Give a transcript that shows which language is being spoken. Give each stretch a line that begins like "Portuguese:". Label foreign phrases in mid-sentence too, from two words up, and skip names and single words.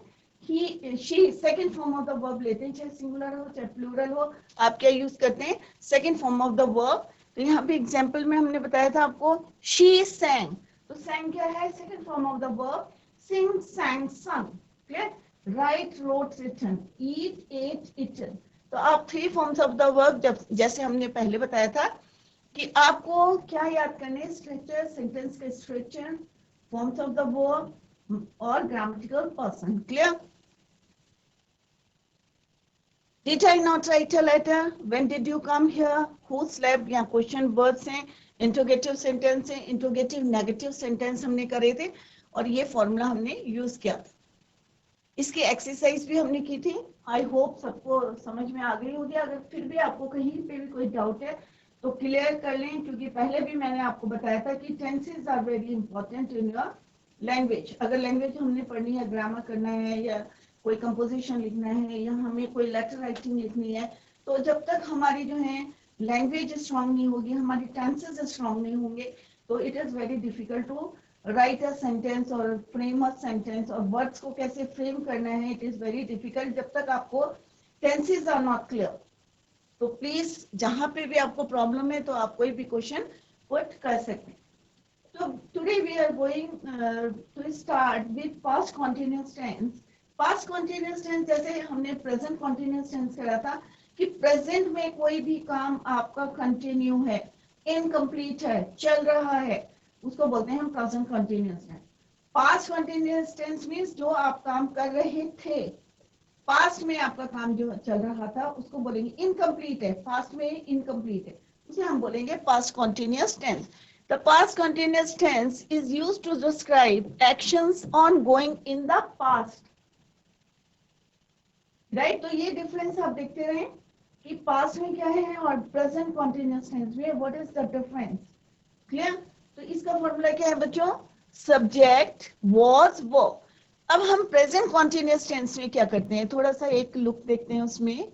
English: He, she second form of the verb
Hindi: लेते हैं. चाहे सिंगुलर हो चाहे प्लूरल हो आप क्या यूज करते हैं?
English: Second form of the verb.
Hindi: तो यहाँ पे एग्जांपल में हमने बताया था आपको
English: she sang. तो sang
Hindi: क्या है?
English: Second form of the verb. sing, sang, sung. क्लियर? Write, wrote, written, eat, ate, eaten.
Hindi: तो आप 3
English: forms of the verb,
Hindi: जब जैसे हमने पहले बताया था कि आपको क्या याद करने, स्ट्रक्चर, सेंटेंस के स्ट्रक्चर,
English: forms of the verb
Hindi: और
English: grammatical person.
Hindi: क्लियर?
English: Did I not write a letter? When did you come here? Who slept?
Hindi: या
English: question words
Hindi: हैं,
English: interrogative sentence
Hindi: है,
English: interrogative negative sentence
Hindi: हमने करे थे और ये फॉर्मूला हमने यूज किया था। इसकी एक्सरसाइज भी हमने की थी।
English: I hope
Hindi: सबको समझ में आ गई होगी। अगर फिर भी आपको कहीं पे भी कोई डाउट है तो क्लियर कर लें, क्योंकि पहले भी मैंने आपको बताया था कि
English: tenses are very important in your language.
Hindi: अगर लैंग्वेज हमने पढ़नी है, ग्रामर करना है या कोई कंपोजिशन लिखना है या हमें कोई
English: letter writing
Hindi: लिखनी है, तो जब तक हमारी जो है
English: language strong
Hindi: नहीं होगी, हमारी
English: tenses strong
Hindi: नहीं होंगे, तो
English: it is very difficult to write a sentence
Hindi: और
English: frame a sentence.
Hindi: और वर्ड्स को कैसे फ्रेम करना है,
English: it is very difficult
Hindi: जब तक आपको
English: tenses are not clear.
Hindi: तो प्लीज जहां पे भी आपको प्रॉब्लम है तो आप कोई भी
English: question put
Hindi: कर सकते हैं।
English: So today we are going to start with past continuous tense. Past continuous tense
Hindi: जैसे हमने
English: present continuous tense
Hindi: करा था कि present में कोई भी काम आपका continue है, incomplete है, चल रहा है, उसको बोलते हैं हम
English: present continuous tense. Past continuous tense means
Hindi: जो आप काम कर रहे थे, पास्ट में आपका काम जो चल रहा था उसको बोलेंगे
English: incomplete है,
Hindi: पास्ट में इनकम्प्लीट है, उसे हम बोलेंगे
English: past continuous tense. The past continuous tense is used to describe actions ongoing in the past. Right?
Hindi: तो ये डिफरेंस आप देखते रहे कि पास्ट में क्या है और
English: present continuous tense
Hindi: में
English: what is the difference.
Hindi: क्लियर? तो इसका फॉर्मूला क्या है बच्चों?
English: Subject, was, verb.
Hindi: अब हम
English: present continuous tense
Hindi: में क्या करते हैं, थोड़ा सा एक लुक देखते हैं उसमें।